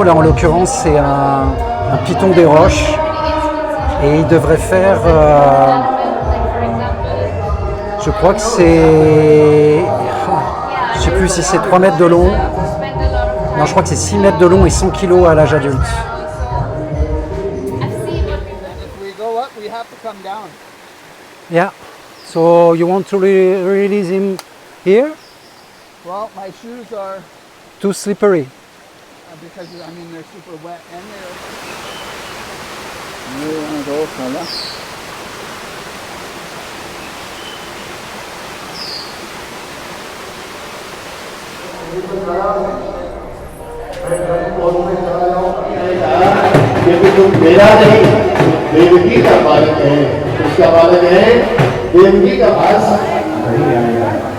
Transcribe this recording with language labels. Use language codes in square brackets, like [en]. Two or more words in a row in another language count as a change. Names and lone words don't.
[fr] Là en l'occurrence c'est un python des roches et il devrait faire je crois que c'est, je sais plus si c'est 3 mètres de long, non je crois que c'est 6 mètres de long et 100 kilos à l'âge adulte. [en] Yeah, so you want to release him here? Well, my shoes are Too slippery. because I mean they're super wet and they're. [hi] क्योंकि तुम मेरा नहीं देवकी का बालक है, उसका बालक है देवकी का पास नहीं आएगा।